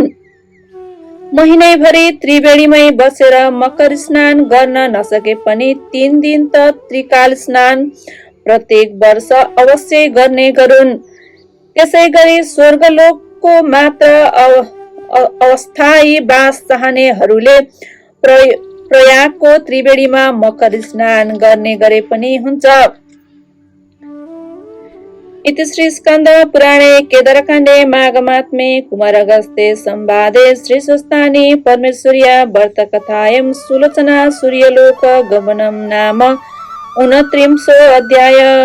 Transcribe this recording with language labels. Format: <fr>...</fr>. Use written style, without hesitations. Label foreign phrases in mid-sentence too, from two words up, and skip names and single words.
<ne>महिनैभरि त्रिवेणीमै बसेर मकर स्नान गर्न नसके पनि 3 दिन त त्रिकाल स्नान प्रत्येक वर्ष अवश्य गर्ने गरून्। त्यसै गरी स्वर्गलोकको मात्र अस्थायी बास चाहनेहरूले प्रयागको त्रिवेणीमा मकर स्नान गर्ने गरे पनि हुन्छ।</ne> <sa>इति श्री स्कंद पुराणे केदारकाण्डे माघमात्म्ये कुमारगस्त्ये संवादे श्री स्वस्थानी परमेश्वर्या व्रतकथायां सुलोचना सूर्यलोक गमनम नाम 29 अध्याय।</sa>